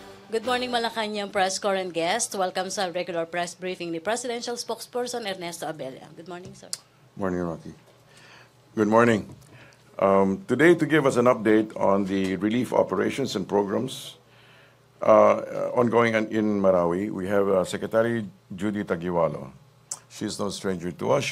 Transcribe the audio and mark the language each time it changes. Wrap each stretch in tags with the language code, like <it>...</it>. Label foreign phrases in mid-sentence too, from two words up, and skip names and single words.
<en>Good morning, Malacañang press corps and guests. Welcome sa regular press briefing ni Presidential Spokesperson Ernesto Abella. Good morning, sir. Morning, Rocky. Good morning. Today, to give us an update on the relief operations and programs ongoing in Marawi, we have Secretary Judy Taguiwalo. She's no stranger to us.</en>